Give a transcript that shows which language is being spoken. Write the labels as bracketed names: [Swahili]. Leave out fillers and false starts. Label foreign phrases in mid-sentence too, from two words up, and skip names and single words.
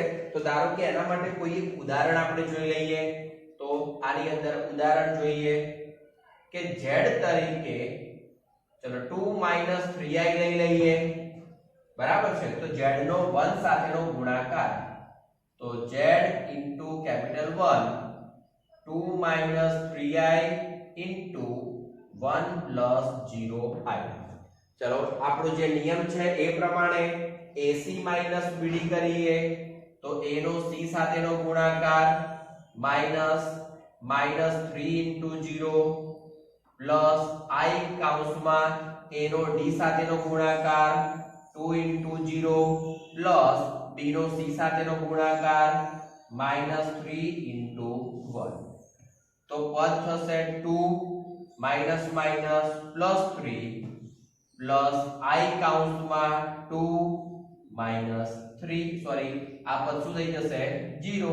[Gujarati] તો ધારો કે એના માટે કોઈ એક ઉદાહરણ આપણે જોઈ લઈએ। તો આની અંદર ઉદાહરણ જોઈએ કે z તરીકે ચલો 2 - 3i લઈ લઈએ। બરાબર છે। તો z નો 1 સાથેનો ગુણાકાર તો z [English] into capital [Gujarati] 1 2 - 3i into 1 plus 0i। ચલો આપણો જે નિયમ છે એ પ્રમાણે AC minus BD કરીએ તો a નો c સાથેનો ગુણાકાર -3 into 0 plus i કૌંસમાં a નો d સાથેનો ગુણાકાર 2 into 0 plus b નો c સાથેનો ગુણાકાર -3 into 1। તો પદ થશે 2 [English] minus minus plus [Gujarati] 3 પ્લસ i કૌંસમાં 2 માઈનસ 3 સોરી આ પદ શું થઈ જશે 0।